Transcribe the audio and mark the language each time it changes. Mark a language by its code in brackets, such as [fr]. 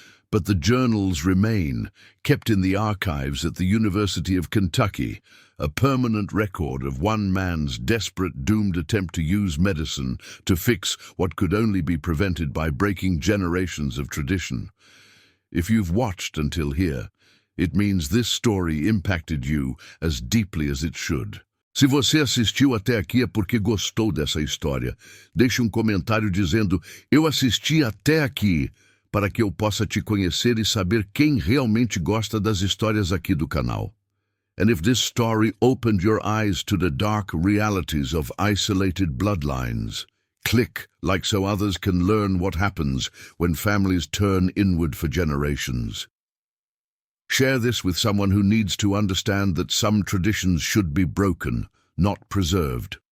[en] But the journals remain, kept in the archives at the University of Kentucky, a permanent record of one man's desperate, doomed attempt to use medicine to fix what could only be prevented by breaking generations of tradition. If you've watched until here, it means this story impacted you as deeply as it should. [pt] Se você assistiu até aqui é porque gostou dessa história. Deixe um comentário dizendo: eu assisti até aqui, para que eu possa te conhecer e saber quem realmente gosta das histórias aqui do canal. [en] And if this story opened your eyes to the dark realities of isolated bloodlines, click like so others can learn what happens when families turn inward for generations. Share this with someone who needs to understand that some traditions should be broken, not preserved.